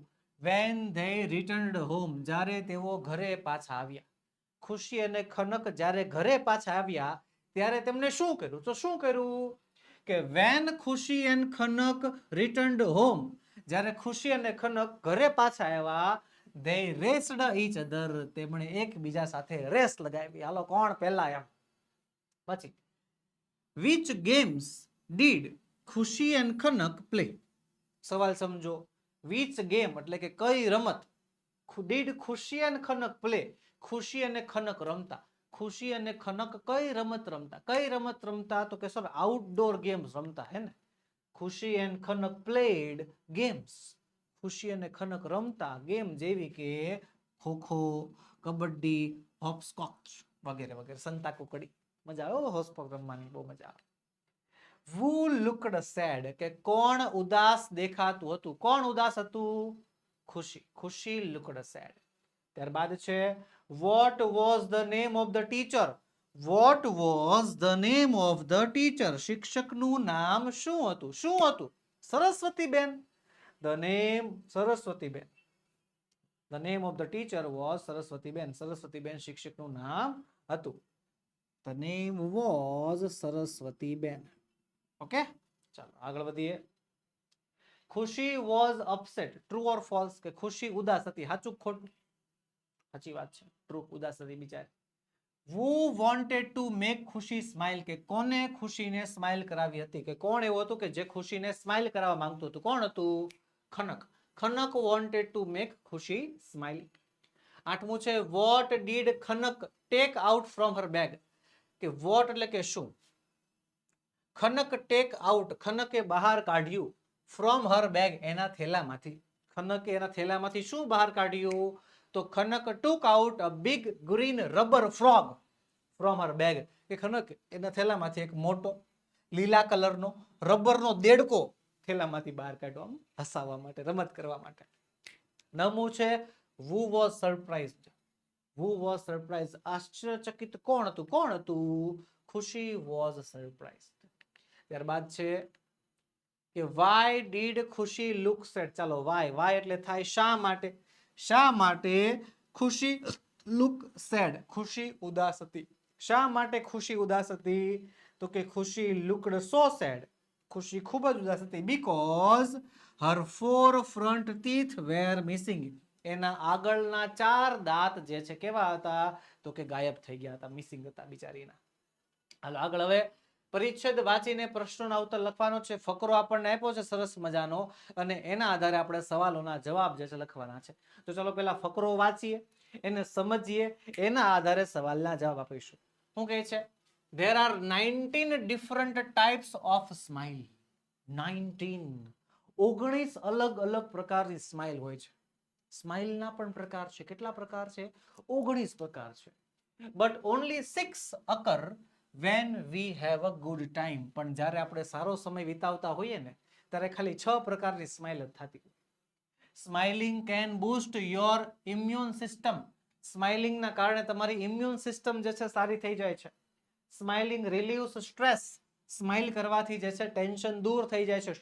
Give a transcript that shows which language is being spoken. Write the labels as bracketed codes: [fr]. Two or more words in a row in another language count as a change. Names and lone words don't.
[en] when they returned home, [gu] જ્યારે તેઓ ઘરે પાછા આવ્યા. ખુશી અને ખનક જ્યારે ઘરે પાછા આવ્યા ત્યારે તેમને શું કર્યું? તો શું કર્યું? કે [en] when Khushi and Khanak returned home, [gu] જ્યારે ખુશી અને ખનક ઘરે પાછા આવ્યા, [en] they raced each other, [gu] તેમણે એકબીજા સાથે રેસ લગાવી. હાલો કોણ પહેલા એમ. પછી [en] which games did Khushi and Khanak play. [gu] સવાલ સમજો. [en] which game [gu] એટલે કે કઈ રમત [en] did Khushi and Khanak play, [gu] ખુશી અને ખનક રમતા. ખુશી અને ખનક કઈ રમત રમતા? કઈ રમત રમતા? તો કે સર [en] outdoor games [gu] રમતા હે ને. [en] Khushi and Khanak played games. [gu] ખુશી અને ખનક રમતા ગેમ જેવી કે ખોખો, કબડ્ડી, હોપસ્કોચ વગેરે વગેરે. સંતા કુકડી મજા આવે હોપસ્કોચ રમવાની, બહુ મજા આવે. [en] Who looked sad [gu] કે કોણ ઉદાસ દેખાતું હતું? કોણ ઉદાસ હતું? ખુશી. ખુશી [en] looked sad. [gu] ત્યારબાદ છે [en] what was the name of the teacher? What was the name of the teacher? [gu] શિક્ષકનું નામ શું હતું? શું હતું? સરસ્વતીબેન. [en] The name સરસ્વતીબેન. The name of the teacher was સરસ્વતીબેન. [gu] સરસ્વતીબેન શિક્ષકનું નામ હતું. [en] The name was સરસ્વતીબેન. ઓકે, [gu] ચાલો આગળ વધીએ. [en] ખુશી was upset. True or false? [gu] કે ખુશી ઉદાસ હતી. સાચું ખોટું? સાચી વાત છે. ટ્રુ, ઉદાસ હતી બિચારી. [en] Who wanted to make ખુશી smile? [gu] કે કોને ખુશીને સ્માઇલ કરાવી હતી? કે કોણ એવું હતું કે જે ખુશીને સ્માઇલ કરાવવા માંગતું હતું? કોણ હતું? [en] ખનક. ખનક wanted to make ખુશી smile. [gu] આઠમું છે [en] what did ખનક take out from her bag? [gu] કે what એટલે કે શું? [en] Khanak take out, [gu] ખનકે બહાર કાઢ્યું [en] from her bag, [gu] એના થેલામાંથી. ખનકે એના થેલામાંથી શું બહાર કાઢ્યું? [en] તો Khanak took out a big green rubber frog from her bag. [gu] કે ખનક એના થેલામાંથી એક મોટો લીલા કલરનો રબરનો દેડકો થેલામાંથી બહાર કાઢ્યો, હસાવવા માટે, રમત કરવા માટે. નવમું છે [en] who was surprised? Who was surprised? [gu] આશ્ચર્યચકિત કોણ હતું? કોણ હતું? [en] ખુશી was surprised. [gu] ત્યારબાદ છે કે [en] why did ખુશી look sad? [gu] ચાલો why એટલે થાય શા માટે. શા માટે ખુશી [en] look sad? [gu] ખુશી ઉદાસ હતી. શા માટે ખુશી ઉદાસ હતી? તો કે [en] ખુશી looked so sad. [gu] ખુશી ખૂબ જ ઉદાસ હતી [en] because her 4 front teeth were missing. [gu] એના આગળના 4 દાંત જે છે કેવા હતા? તો કે ગાયબ થઈ ગયા હતા, મિસિંગ હતા બિચારીના. હાલો આગળ હવે પરિચ્છેદ વાંચીને પ્રશ્નોના ઉત્તર લખવાનો છે. ફકરો આપણને આપ્યો છે સરસ મજાનો, અને એના આધારે આપણે સવાલોના જવાબ જે છે લખવાના છે. તો ચલો પહેલા ફકરો વાંચીએ, એને સમજીએ, એના આધારે સવાલના જવાબ આપીશું. શું કહે છે? [en] There are 19 different types of smile. [gu] 19 અલગ અલગ પ્રકારની સ્માઇલ હોય છે. સ્માઇલના પણ પ્રકાર છે. કેટલા પ્રકાર છે? 19 પ્રકાર છે. [en] But only 6 occur when we have a good time. [gu] પણ જ્યારે આપણે સારો સમય વિતાવતા હોઈએ ને ત્યારે ખાલી 6 પ્રકારની સ્માઇલ જ થતી. [en] Smiling can boost your immune system. [gu] સ્માઇલિંગના કારણે તમારી [en] immune system [gu] જે છે સારી થઈ જાય છે. [en] Smiling relieves stress. [gu] સ્માઇલ કરવાથી જે છે ટેન્શન દૂર થઈ જાય છે.